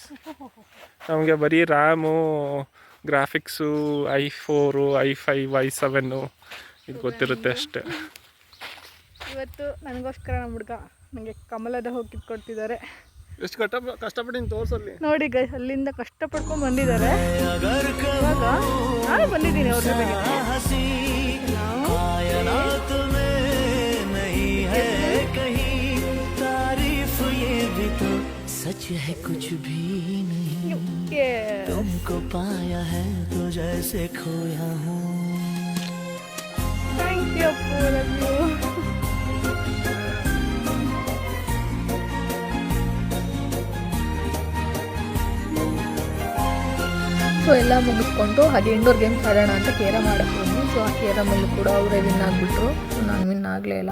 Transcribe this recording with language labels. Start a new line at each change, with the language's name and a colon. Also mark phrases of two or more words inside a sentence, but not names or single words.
Kannada: ನಮಗೆ ಬರೀ ರ್ಯಾಮು, ಗ್ರಾಫಿಕ್ಸು, i4, i5, i7 ಇದು ಗೊತ್ತಿರುತ್ತೆ ಅಷ್ಟೇ. ಇವತ್ತು ನನಗೋಸ್ಕರ ನಮ್ಮ ಹುಡುಗ ನನಗೆ ಕಮಲದ ಹೋಗಿ ಕಿತ್ಕೊಡ್ತಿದ್ದಾರೆ. ಎಷ್ಟು ಕಷ್ಟಪಟ್ಟು ತೋರಿಸಲ್ಲಿ ನೋಡಿ ಗೈ, ಅಲ್ಲಿಂದ ಕಷ್ಟಪಡ್ಕೊಂಡು ಬಂದಿದ್ದಾರೆ. ಇವಾಗ ನಾನು ಬಂದಿದ್ದೀನಿ ಅವ್ರ ಜೊತೆಗೆ.
Hindi: सच है कुछ भी नहीं, तुमको पाया है तो जैसे खोया हूँ.
English: Thank you, love you.
Kannada: ಸೊ ಎಲ್ಲ ಮುಗಿಸ್ಕೊಂಡು ಹಾಗೆ
English: indoor games
Kannada: ಆಡೋಣ ಅಂತ ಕೇರಮ್ ಆಡಕ್ಕೆ ಹೋದ್ವಿ. ಸೊ ಆ ಕೇರಮಲ್ಲೂ ಕೂಡ ಅವರೇ ವಿನ್ ಆಗಿಬಿಟ್ರು. ಸೊ ನಾನು ವಿನ್ ಆಗಲೇ ಇಲ್ಲ.